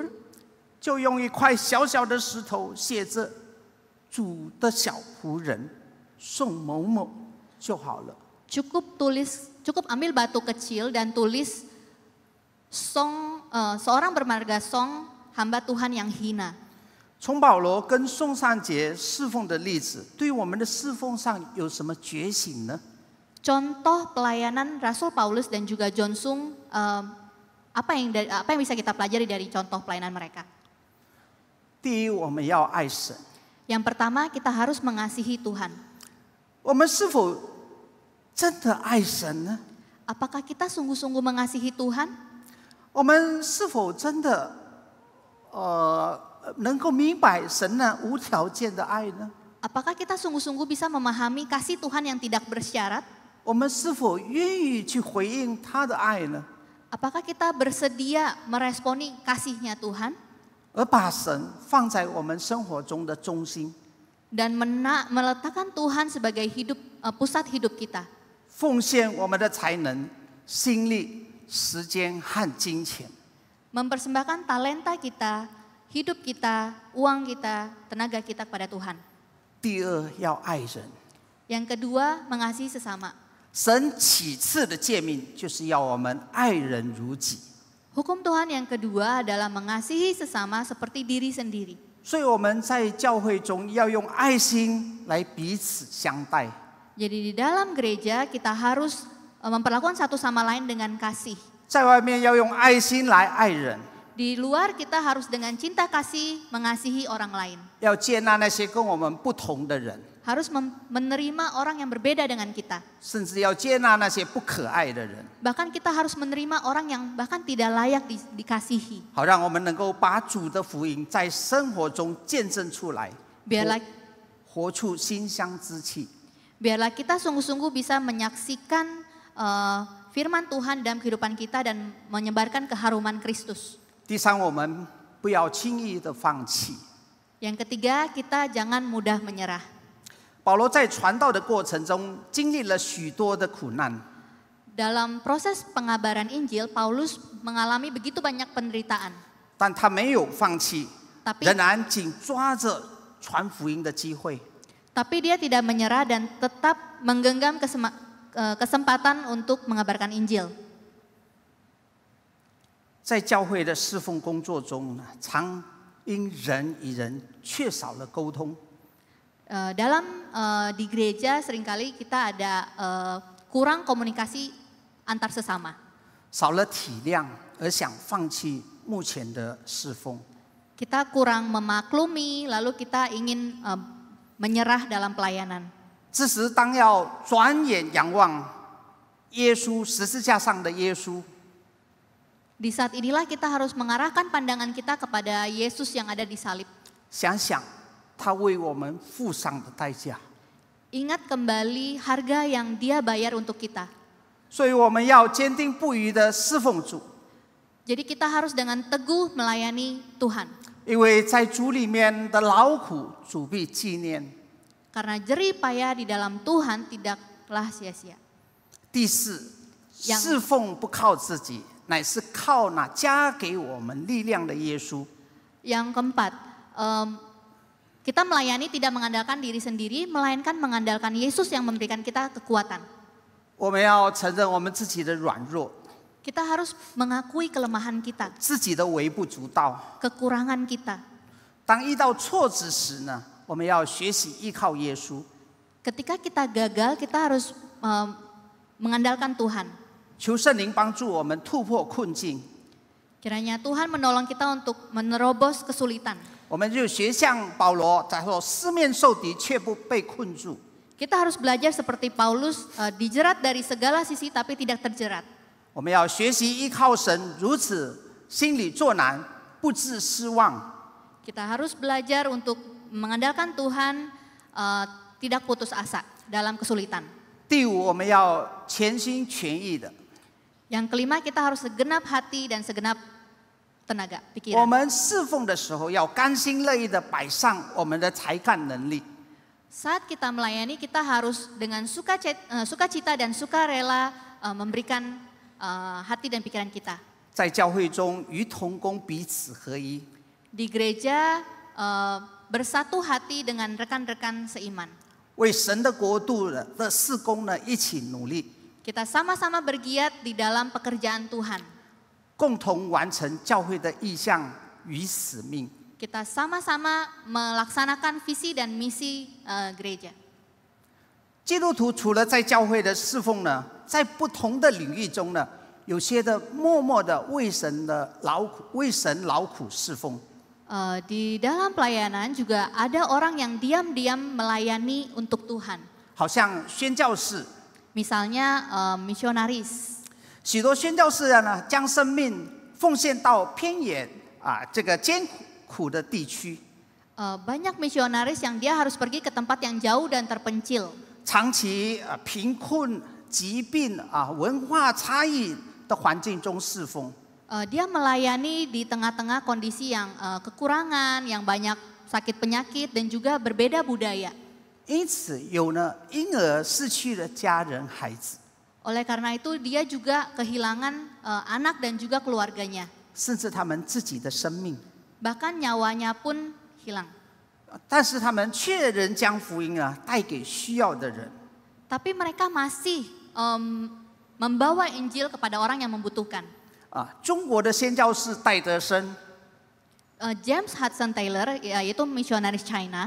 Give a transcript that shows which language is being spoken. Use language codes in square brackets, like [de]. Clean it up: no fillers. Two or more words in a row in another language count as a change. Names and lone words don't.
[zh] 就用一块小小的石头写着“主的小仆人宋某某”就好了。 [id] cukup ambil batu kecil dan tulis seorang bermarga Song, hamba Tuhan yang hina. [zh] 从保罗跟宋尚杰侍奉的例子，对我们的侍奉上有什么觉醒呢？ [id] Contoh pelayanan Rasul Paulus dan juga John Sung, apa yang bisa kita pelajari dari contoh pelayanan mereka? [zh] 第一，我们要爱神。 [id] Yang pertama, kita harus mengasihi Tuhan. [zh] 我们是否真的爱神呢？ [id] Apakah kita sungguh-sungguh mengasihi Tuhan? [zh] 我们是否真的能够明白神那无条件的爱呢？ [id] Apakah kita sungguh-sungguh bisa memahami kasih Tuhan yang tidak bersyarat? [zh] 我们是否愿意去回应他的爱呢？ [id] Apakah kita bersedia meresponi kasih-Nya Tuhan [zh] 而把神放在我们生活中的中心， [id] dan meletakkan Tuhan sebagai pusat hidup kita, [zh] 奉献我们的才能、心力、时间和金钱。 [id] mempersembahkan talenta kita, hidup kita, uang kita, tenaga kita kepada Tuhan. [zh] 第二，要爱人。 [id] Yang kedua, mengasihi sesama. [zh] 神启示的诫命就是要我们爱人如己。 [id] Hukum Tuhan yang kedua adalah mengasihi sesama seperti diri sendiri. [zh] 所以我们在教会中要用爱心来彼此相待。 [id] Jadi di dalam gereja kita harus memperlakukan satu sama lain dengan kasih. [zh] 在外面要用爱心来爱人， [id] Di luar kita harus dengan cinta kasih mengasihi orang lain. [zh] 要接纳那些跟我们不同的人， [id] Harus menerima orang yang berbeda dengan kita. [zh] 甚至要接纳那些不可爱的人， [id] Bahkan kita harus menerima orang yang bahkan tidak layak dikasihi. [zh] 好让我们能够把主的福音在生活中见证出来， [id] Biarlah [zh] 活出馨香之气。 [id] Biarlah kita sungguh-sungguh bisa menyaksikan firman Tuhan dalam kehidupan kita dan menyebarkan keharuman Kristus. [zh] 第三，我们不要轻易的放弃。 [id] Yang ketiga, kita jangan mudah menyerah. [zh] 保罗在传道的过程中经历了许多的苦难， [id] Dalam proses pengabaran Injil, Paulus mengalami begitu banyak penderitaan. [zh] 但他没有放弃， [id] Tapi [zh] 仍然紧抓着传福音的机会。 [id] Tapi dia tidak menyerah dan tetap menggenggam kesempatan untuk mengabarkan Injil. [zh] 在教会的侍奉工作中呢，常因人与人缺少了沟通， [id] Di gereja seringkali kita ada kurang komunikasi antar sesama. [zh] 少了体谅，而想放弃目前的侍奉。 [id] Kita kurang memaklumi, lalu kita ingin menyerah dalam pelayanan. [zh] 这时，当要转眼仰望耶稣十字架上的耶稣， [id] Di saat inilah kita harus mengarahkan pandangan kita kepada Yesus yang ada di salib. [zh] 想想他为我们付上的代价， [id] Ingat kembali harga yang Dia bayar untuk kita. [zh] 所以我们要坚定不移的侍奉主， [id] Jadi kita harus dengan teguh melayani Tuhan. [zh] 因为在主里面的劳苦，主必纪念。 [id] Karena jerih payah di dalam Tuhan tidaklah sia-sia. [zh] 第四，侍奉不靠自己，乃是靠那加给我们力量的耶稣。 [id] Yang keempat, kita melayani tidak mengandalkan diri sendiri, melainkan mengandalkan Yesus yang memberikan kita kekuatan. [zh] 我们要承认我们自己的软弱， [id] Kita harus mengakui kelemahan kita, [zh] 自己的微不足道。 [id] kekurangan kita. [zh] 当遇到挫折时呢， 我们要学习依靠耶稣。 [id] Ketika kita gagal, kita harus mengandalkan Tuhan. [zh] 求圣灵帮助我们突破困境。 [id] Kiranya Tuhan menolong kita untuk menerobos kesulitan. [zh] 我们就学像保罗，在说四面受敌却不被困住。 [id] Kita harus belajar seperti Paulus, dijerat dari segala sisi tapi tidak terjerat. [zh] 我们要学习依靠神，如此心里作难，不致失望。 [id] Kita harus belajar untuk mengandalkan Tuhan, tidak putus asa dalam kesulitan. [zh] 第五，我们要全心全意的。 [id] Yang kelima, kita harus segenap hati dan segenap tenaga, [zh] 我 [id] pikiran. [zh] 们侍奉的时候，要甘心乐意的摆上我们的才干能力。 [id] Saat kita melayani, kita harus dengan sukacita dan sukarela memberikan hati dan pikiran kita. [zh] 在教会中，与同工彼此合一。 [id] Di gereja bersatu hati dengan rekan-rekan seiman. [zh] 为神的国度的事工呢，一起努力， [id] Kita sama-sama bergiat di dalam pekerjaan Tuhan. [zh] 共同完成教会的意向与使命。 [id] Kita sama-sama melaksanakan visi dan misi gereja. [zh] 基督徒除了在教会的侍奉呢，在不同的领域中呢，有些的默默的为神劳苦侍奉。 [id] Di dalam pelayanan juga ada orang yang diam-diam melayani untuk Tuhan. [zh] 好像宣教士， [id] Misalnya misionaris. [zh] 许多宣教士呢，将生命奉献到偏远这个艰苦的地区， [id] Banyak misionaris yang dia harus pergi ke tempat yang jauh dan terpencil. [zh] 长期贫困、疾病文化差异的环境中侍奉。 [id] Dia melayani di tengah-tengah kondisi yang kekurangan, yang banyak sakit penyakit dan juga berbeda budaya. [zh] 因此有呢，因而失去了家人孩子， [id] Oleh karena itu dia juga kehilangan anak dan juga keluarganya. [zh] 甚至他们自己的生命。 [id] Bahkan nyawanya pun hilang. [zh] 但是他们却仍将福音带给需要的人。 [id] Tapi mereka masih membawa Injil kepada orang yang membutuhkan. [zh] 中国的宣教士戴德生， [id] James Hudson Taylor, yaitu misionaris China,